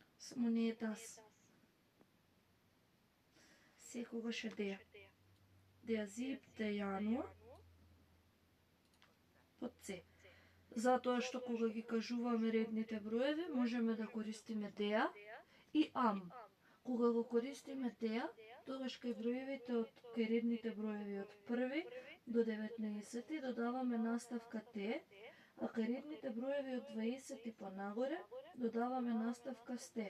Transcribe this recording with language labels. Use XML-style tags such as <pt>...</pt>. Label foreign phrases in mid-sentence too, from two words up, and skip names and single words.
<mk>Само не е das. Секогаш е der.</mk> <de>Der 7. Januar под С.</de> <mk>Затоа што кога ги кажуваме редните броеви, можеме да користиме der и am. Кога го користиме der, тогаш кај броевите кај редните броеви од 1 до 19 додаваме наставка те, а кај редните броеви од 20 па нагоре додаваме наставка сте.</mk>